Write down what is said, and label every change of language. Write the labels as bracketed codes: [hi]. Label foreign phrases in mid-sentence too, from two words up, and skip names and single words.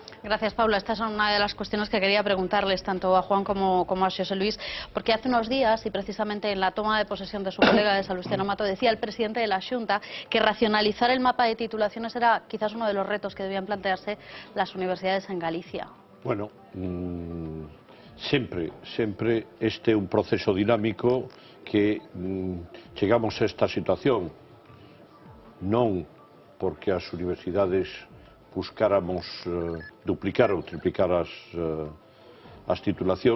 [es] Gracias, Paula. Esta es una de las cuestiones que quería preguntarles tanto a Juan como a José Luis, porque hace unos días, y precisamente en la toma de posesión de su colega de Salustiano Mato, decía el presidente de la Xunta que racionalizar el mapa de titulaciones era quizás uno de los retos que debían plantearse las universidades en Galicia. [gl] Bueno, sempre este é un proceso dinámico que chegamos a esta situación non porque as universidades buscáramos duplicar ou triplicar as titulacións.